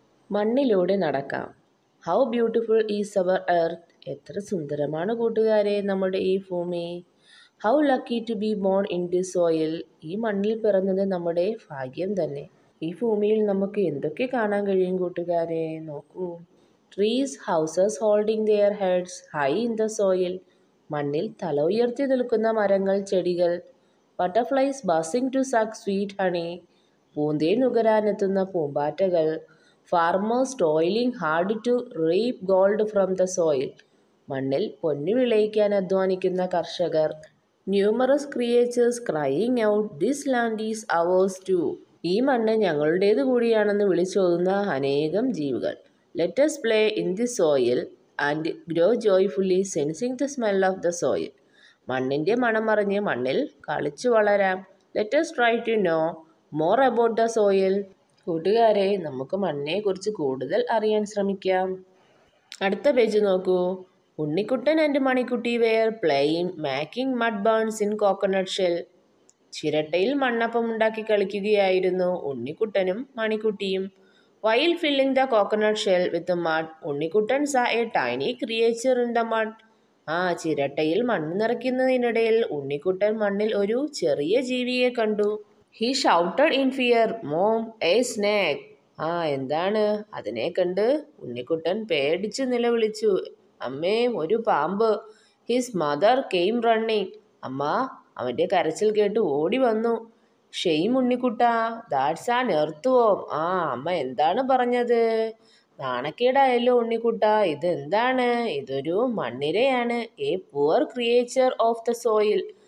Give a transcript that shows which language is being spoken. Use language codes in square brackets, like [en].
[ml] മണ്ണിലൂടെ നടക്കാം. [en] How beautiful is our earth. [ml] എത്ര സുന്ദരമാണ് കൂട്ടുകാരെ നമ്മുടെ ഈ ഭൂമി. [en] How lucky to be born in the soil. [ml] ഈ മണ്ണിൽ പിറന്നത് നമ്മുടെ ഭാഗ്യം തന്നെ. ഈ ഭൂമിയിൽ നമുക്ക് എന്തൊക്കെ കാണാൻ കഴിയും കൂട്ടുകാരെ, നോക്കൂ. [en] Trees, houses holding their heads high in the soil. [ml] മണ്ണിൽ തല ഉയർത്തി നിൽക്കുന്ന മരങ്ങൾ, ചെടികൾ. [en] Butterflies buzzing to suck sweet honey. [ml] പൂന്തേൻ നുകരാനെത്തുന്ന പൂമ്പാറ്റകൾ. [en] Farmers toiling hard to reap gold from the soil. [ml] മണ്ണിൽ പൊന്നു വിളയിക്കാൻ അധ്വാനിക്കുന്ന കർഷകർ. [en] Numerous creatures crying out, this land is ours too. [ml] ഈ മണ്ണ് ഞങ്ങളുടേത് കൂടിയാണെന്ന് വിളിച്ചോതുന്ന അനേകം ജീവികൾ. [en] Let us play in the soil and grow joyfully, sensing the smell of the soil. [ml] മണ്ണിൻ്റെ മണം അറിഞ്ഞ് മണ്ണിൽ കളിച്ചു വളരാം. [en] Let us try to know more about the soil. [ml] കൂട്ടുകാരെ, നമുക്ക് മണ്ണിനെക്കുറിച്ച് കൂടുതൽ അറിയാൻ ശ്രമിക്കാം. അടുത്ത പേജ് നോക്കൂ. [en] Unnikuttan and Manikutty were playing making mud buns in coconut shell. [ml] ചിരട്ടയിൽ മണ്ണപ്പം ഉണ്ടാക്കി കളിക്കുകയായിരുന്നു ഉണ്ണിക്കുട്ടനും മണിക്കുട്ടിയും. [en] While filling the coconut shell with mud, Unnikuttan saw a tiny creature in the mud. [ml] ചിരട്ടയിൽ മണ്ണ് നിറയ്ക്കുന്നതിനിടയിൽ ഉണ്ണിക്കുട്ടൻ മണ്ണിൽ ഒരു ചെറിയ ജീവിയെ കണ്ടു. [en] He shouted in fear, Mom, a snake. [ml] എന്താണ്? അതിനെ കണ്ട് ഉണ്ണിക്കുട്ടൻ പേടിച്ച് നിലവിളിച്ചു. അമ്മേ, ഒരു പാമ്പ്. [en] His mother came running. [ml] അമ്മ അവൻ്റെ കരച്ചിൽ കേട്ട് ഓടി വന്നു. [en] Shame ഉണ്ണിക്കുട്ടാ, that's an earthworm. [ml] അമ്മ എന്താണ് പറഞ്ഞത്? നാണക്കേടായല്ലോ ഉണ്ണിക്കുട്ടാ, ഇതെന്താണ്? ഇതൊരു മണ്ണിരയാണ്. [en] A poor creature of the soil.